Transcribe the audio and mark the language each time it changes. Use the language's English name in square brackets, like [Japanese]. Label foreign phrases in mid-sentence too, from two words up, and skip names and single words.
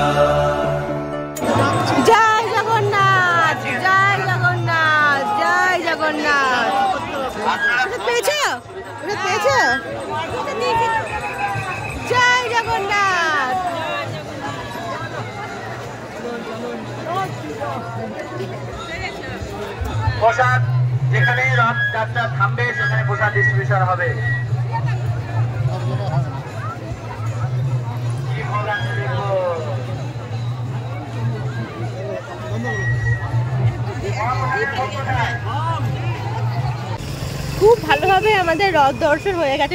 [Hindi] जय जगन्नाथ जय जगन्नाथ जय जगन्नाथ। पेछो पेछो जय जगन्नाथ। [Bangla] প্রসাদ যেখানে রথ যাত্রা থামবে সেখানে প্রসাদ ডিস্ট্রিবিউশন হবে। খুব ভালোভাবে আমাদের রথ দর্শন হয়ে গেছে।